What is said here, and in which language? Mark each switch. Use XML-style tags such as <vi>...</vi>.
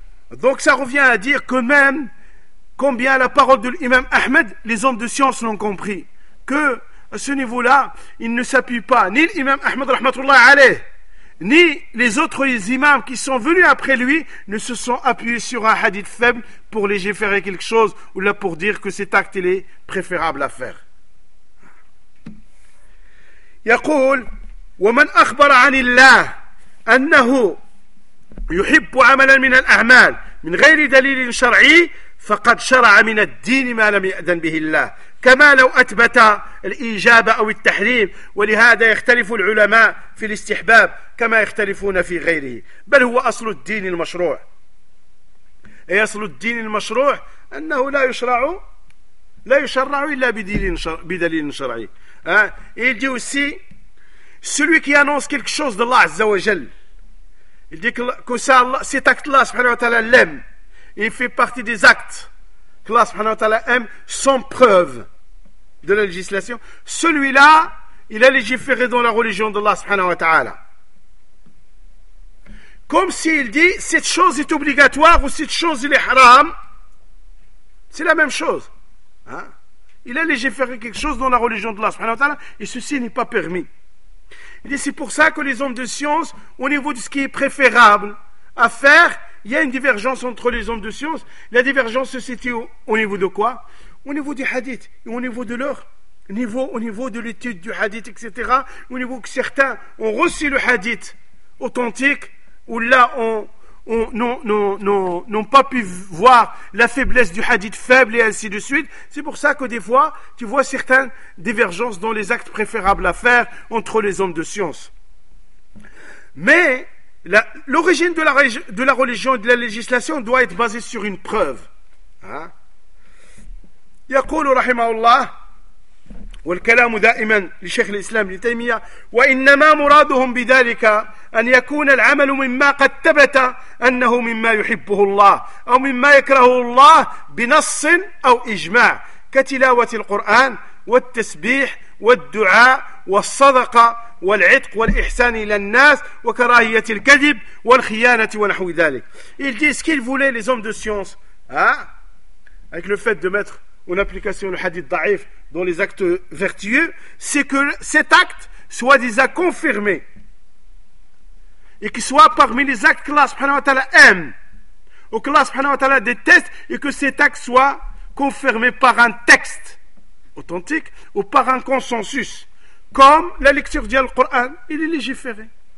<fr>Donc ça revient à dire que même, combien la parole de l'imam Ahmed, les hommes de science l'ont compris, que à ce niveau-là, il ne s'appuie pas ni l'imam Ahmed rahmatullah alayh, ni les autres imams qui sont venus après lui ne se sont appuyés sur un hadith faible pour légiférer quelque chose ou là pour dire que cet acte il est préférable à faire.</fr> <ar>يقول ومن أخبر عن الله أنه يحب عملا من الأعمال من غير دليل شرعي فقد شرع من الدين ما لم يأذن به الله كما لو أثبت الإيجاب أو التحريم ولهذا يختلف العلماء في الاستحباب كما يختلفون في غيره بل هو أصل الدين المشروع أي أصل الدين المشروع أنه لا يشرع إلا بدليل شرعي</ar> <fr>il dit aussi celui qui annonce quelque chose de</fr> <ar>الله عز وجل</ar> <fr>il dit que cet acte</fr> <ar>الله سبحانه وتعالى</ar> <fr>l'aime il fait partie des actes que الله سبحانه وتعالى aime sans preuve de la législation, celui-là, il a légiféré dans la religion d'Allah subhanahu wa ta'ala. Comme s'il dit, cette chose est obligatoire ou cette chose est haram, c'est la même chose. Hein? Il a légiféré quelque chose dans la religion d'Allah subhanahu wa ta'ala et ceci n'est pas permis. Il dit, c'est pour ça que les hommes de science, au niveau de ce qui est préférable à faire, il y a une divergence entre les hommes de science. La divergence se situe au niveau de quoi? Au niveau des hadiths, et au niveau de leur niveau, au niveau de l'étude du hadith, etc. Au niveau que certains ont reçu le hadith authentique, ou là n'ont pas pu voir la faiblesse du hadith faible, et ainsi de suite. C'est pour ça que des fois, tu vois certaines divergences dans les actes préférables à faire entre les hommes de science. Mais l'origine de la religion et de la législation doit être basée sur une preuve.</fr> <ar>يقول رحمه الله والكلام دائما لشيخ الإسلام ابن تيمية وإنما مرادهم بذلك أن يكون العمل مما قد ثبت أنه مما يحبه الله أو مما يكره الله بنص أو إجماع كتلاوة القرآن والتسبيح والدعاء والصدقة والعتق والإحسان إلى الناس وكراهية الكذب والخيانة ونحو ذلك.</ar> <fr>Ils disent ce qu'ils voulaient les hommes de science, avec le fait de mettre en application le hadith da'if dans les actes vertueux, c'est que cet acte soit déjà confirmé et qu'il soit parmi les actes que Allah subhanahu wa ta'ala aime ou que Allah subhanahu wa ta'ala déteste, et que cet acte soit confirmé par un texte authentique ou par un consensus, comme la lecture du Coran, il est légiféré.</fr>